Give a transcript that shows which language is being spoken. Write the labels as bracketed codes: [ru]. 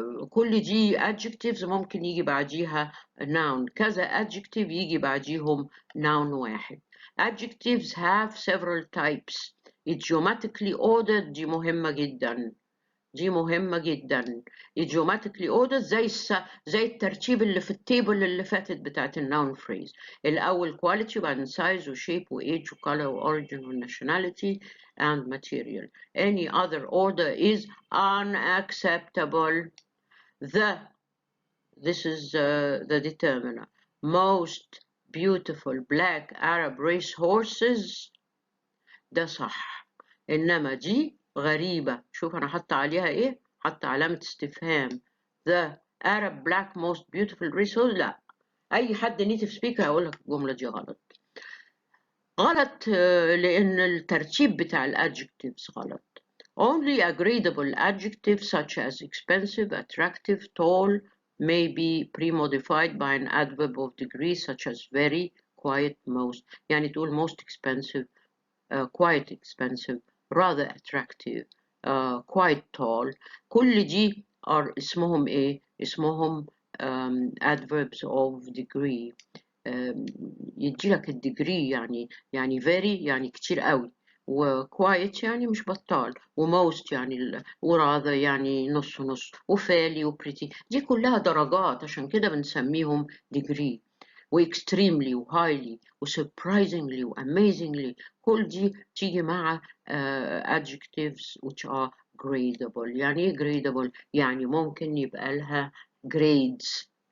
[ar] كل دي adjectives ممكن يجي بعديها noun، كذا adjective يجي بعديهم noun واحد. [en] Adjectives have several types. idiomatically ordered [ar] دي مهمة جدا، دي مهمة جدا. [en] idiomatically ordered [ar] زي الترتيب اللي في التيبل اللي فاتت بتاعت النون phrase. الأول [en] quality [ar] وبعدين [en] size وshape وage وcolor وorigin وnationality and material. Any other order is unacceptable. This is the determiner. Most beautiful black Arab race horses. [ar] ده صح. إنما دي غريبة. شوف أنا حاطة عليها إيه؟ حاطة علامة استفهام. [en] The Arab black most beautiful race horse. [ar] لا، أي حد [en] native speaker [ar] هيقول لك الجملة دي غلط. غلط لأن الترتيب بتاع الادجectives غلط. [en] Only agreeable adjectives such as expensive, attractive, tall may be pre-modified by an adverb of degree such as very, quiet, most. [ar] يعني تقول [en] most expensive, quite expensive, rather attractive, quite tall. [ar] كل دي اسمهم ايه؟ اسمهم adverbs of degree. يديلك الديجري يعني very يعني كتير قوي، وquiet يعني مش بطال، وموست يعني وrather يعني نص نص، وفالي وبريتي. دي كلها درجات، عشان كده بنسميهم degree. [en] وextremely وhighly وsurprisingly وamazingly، [ar] كل دي تيجي مع [en] adjectives which are gradable. [ar] يعني ايه gradable؟ يعني ممكن يبقى لها grades.